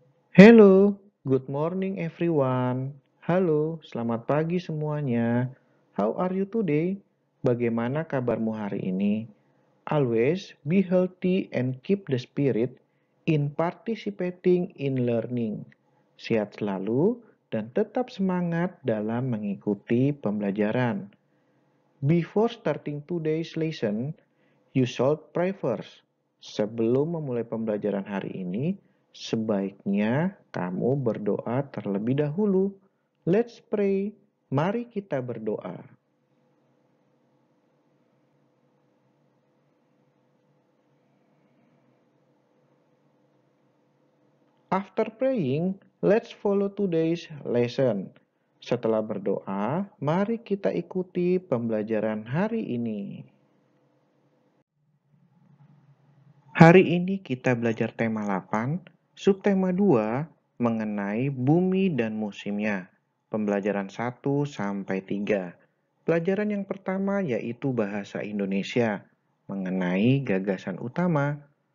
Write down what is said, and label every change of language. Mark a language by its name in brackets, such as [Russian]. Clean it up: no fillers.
[English] Hello, good morning everyone. [Indonesian] Halo, selamat pagi semuanya. [English] How are you today? [Indonesian] Bagaimana kabarmu hari ini? [English] Always be healthy and keep the spirit in participating in learning. [Indonesian] Sehat selalu dan tetap semangat dalam mengikuti pembelajaran. [English] Before starting today's lesson, you should pray first. [Indonesian] Sebelum memulai pembelajaran hari ini, sebaiknya kamu berdoa terlebih dahulu. [English] Let's pray. [Indonesian] Mari kita berdoa. [English] After praying, let's follow today's lesson. [Indonesian] Setelah berdoa, mari kita ikuti pembelajaran hari ini. Hari ini kita belajar tema 8, subtema 2 mengenai bumi dan musimnya. Pembelajaran 1 sampai 3. Pelajaran yang pertama yaitu bahasa Indonesia mengenai gagasan utama.